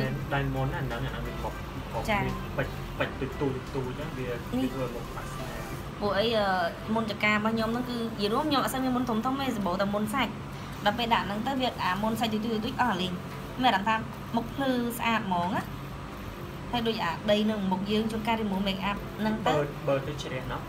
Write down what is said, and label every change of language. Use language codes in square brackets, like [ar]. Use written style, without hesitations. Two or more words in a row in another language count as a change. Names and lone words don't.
[km] ដៃមុនអាហ្នឹងអាវាមកបាច់ទូចឹងវាធ្វើមុខបាក់ស្នា ពួកអីមុនចការបស់ខ្ញុំហ្នឹងគឺនិយាយរួមខ្ញុំអត់សូវមានមុនធំទេសម្បូរតែមុនសាច់ដល់ពេលដាក់ហ្នឹងទៅវាអាមុនសាច់ទូអស់លេងមានអារម្មណ៍ថាមុខភ្លឺស្អាតហ្មងណាហើយដូចអាដីនឹងមុខយើងជួនកាល [en] remove make up [km] ហ្នឹងទៅ បើទៅជ្រះណោះ